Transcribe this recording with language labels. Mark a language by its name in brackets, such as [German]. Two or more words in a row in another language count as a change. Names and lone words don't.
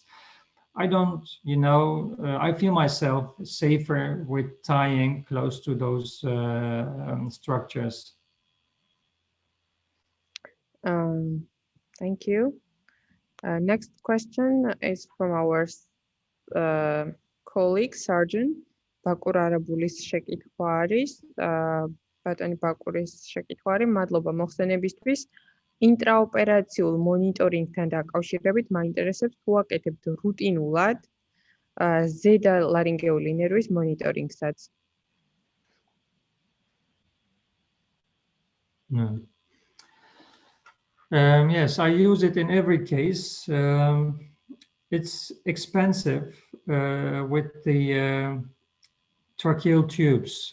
[English] I don't, I feel myself safer with tying close to those structures. Thank you. Next question is from our colleague, surgeon. [Georgian] ბაკურარებულის შეკითხვა არის. ბატონი ბაკურის შეკითხვა არის. მადლობა მოხსენებისთვის. ინტრაოპერაციულ მონიტორინგთან დაკავშირებით მაინტერესებს თუ აკეთებთ რუტინულად ზედა ლარინგეული ნერვის მონიტორინგსაც. [English] No. Yes, I use it in every case. It's expensive with the tracheal tubes.